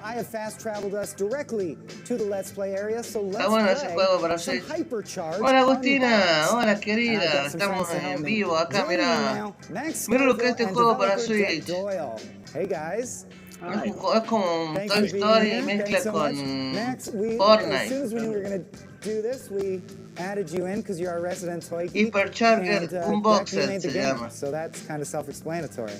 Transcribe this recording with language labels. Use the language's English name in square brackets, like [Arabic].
[English] I have fast-traveled us directly to the Let's Play area, so let's play some Hypercharge. [Spanish] Hola Agustina, hola querida, estamos en vivo acá, mira. Mira lo que es este juego para Switch. [English] Hey guys. [Spanish] Es como un Toy Story mezcla con Fortnite. [English] As soon as we knew we were going to do this, we added you in because you're our resident toy geek. [Spanish] Hypercharger Unboxed se llama. [English] So that's kind of self-explanatory.